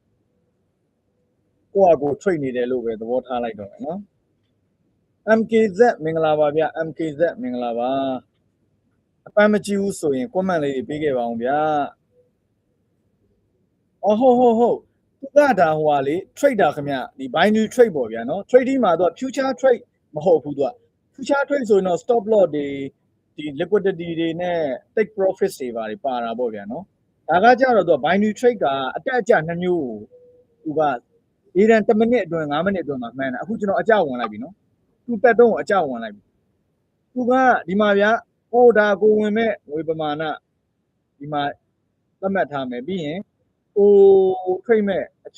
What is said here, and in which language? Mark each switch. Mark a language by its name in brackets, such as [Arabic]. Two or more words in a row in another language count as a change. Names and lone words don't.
[Burmese] ကိုယ့်အကို trade နေတယ်လို့ပဲသဘောထားလိုက်တော့မယ်နော် MKZ မင်္ဂလာပါဗျ MKZ မင်္ဂလာပါအပန်းမကြည့်ဘူးဆိုရင် comment လေးတွေပေးခဲ့ပါအောင်ဗျာအော်ဟုတ်သူကဒါဟိုဟာလေ trader ခင်ဗျဒီ [English] binary trade [Burmese] ပေါ့ဗျာနော် trading မှာသူက [English] future trade [Burmese] မဟုတ်ဘူးသူက [English] future trade [Burmese] ဆိုရင်တော့ [English] stop loss [Burmese] တွေဒီ liquidity တွေနဲ့ [English] take profits [Burmese] တွေပါတာပေါ့ဗျာနော်ဒါကကြတော့သူက [English] binary trade [Burmese] ကအတက်အကျ2မျိုးကိုသူကဒီတန်10မိနစ်အတွင်း5မိနစ်အတွင်းမှာမှန်းတာအခုကျွန်တော်အကျဝင်လိုက်ပြီနော် သူတက်တော့အကျဝင်လိုက်ပြီသူကဒီမှာဗျာကိုဝင်မဲ့ငွေပမာဏဒီမှာသတ်မှတ်ထားမယ်ပြီးရင်ထိတ်မဲ့အ